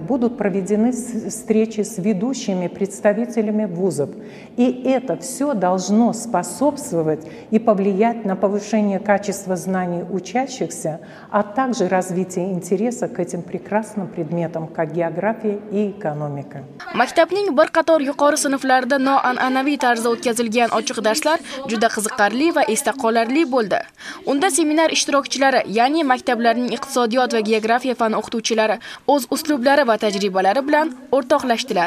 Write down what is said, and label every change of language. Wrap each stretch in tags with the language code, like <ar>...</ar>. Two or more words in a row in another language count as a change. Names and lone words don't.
<ru>Будут проведены встречи с ведущими представителями вузов. И это все должно способствовать и повлиять на повышение качества знаний учащихся, а также развитие интереса к этим прекрасным предметам, как география и экономика.</ru> <uz>Maktabning bir qator yuqori sinflarida noan'anaviy tarzda o'tkazilgan ochiq darslar juda qiziqarli va esda qolarli bo'ldi. Unda seminar ishtirokchilari, ya'ni maktablarning iqtisodiyot va geografiya fan o'qituvchilari o'z uslublari va tajribalari bilan o'rtoqlashdilar.</uz>